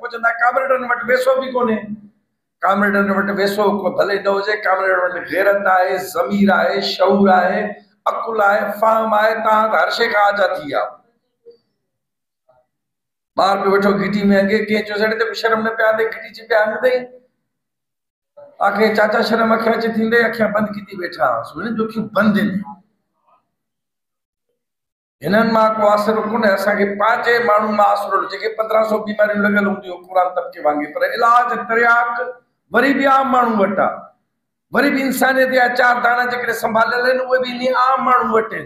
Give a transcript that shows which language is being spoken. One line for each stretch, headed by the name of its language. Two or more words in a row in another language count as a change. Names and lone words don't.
Sindhi: पोइ चवंदा कामरेडनि वटि वेसो बि कोन्हे, कामरेडनि वटि वेसो भले न हुजे, कामरेडनि वटि गैरत आहे, ज़मीर आहे, शऊर आहे, अकुल आहे, फ़हम आहे, तव्हां त हर शइ खां आज़ाद थी विया। ॿार पे वेठो घिटी में, अॻे कंहिं चयो सड़े ते शर्म न पिया आंदे, घिटी च पिया हंधई, आखे चाचा शर्म अखियां अची थींदे, अखियां बंदि की वेठा, सुन जो अखियूं बंदि आहिनि। हिननि मां को आसिरो कोन्हे, असांखे पंहिंजे माण्हुनि मां आसिरो, जेके 1500 बीमारियूं लॻल हूंदियूं क़ुरान तबके वांगुरु, पर इलाज तरियाक वरी बि आम माण्हू वटि आहे, वरी बि इंसानियत जा 4 दाणा जेकॾहिं संभालियल आहिनि उहे बि इन आम माण्हू वटि आहिनि।